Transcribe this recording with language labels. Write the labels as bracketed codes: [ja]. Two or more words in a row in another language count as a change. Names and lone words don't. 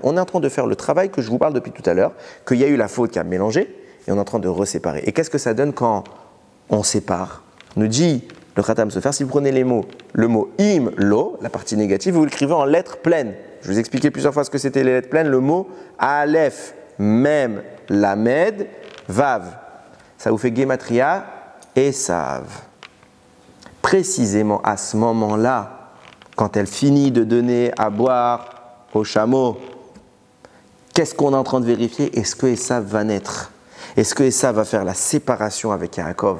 [fr] On est en train de faire le travail que je vous parle depuis tout à l'heure, qu'il y a eu la faute qui a mélangé et on est en train de reséparer. Et qu'est-ce que ça donne quand on sépare? Nous dit le Khatam Sofer, si vous prenez les mots, le mot im, lo, la partie négative, vous l'écrivez en lettres pleines. Je vous ai expliqué plusieurs fois ce que c'était les lettres pleines. Le mot [he] אלף, מם, למד, וו. [fr] Ça vous fait Gematria et Sav. Précisément à ce moment-là, quand elle finit de donner à boire au chameau, qu'est-ce qu'on est en train de vérifier? Est-ce que Esav va naître? Est-ce que Esav va faire la séparation avec Yaakov?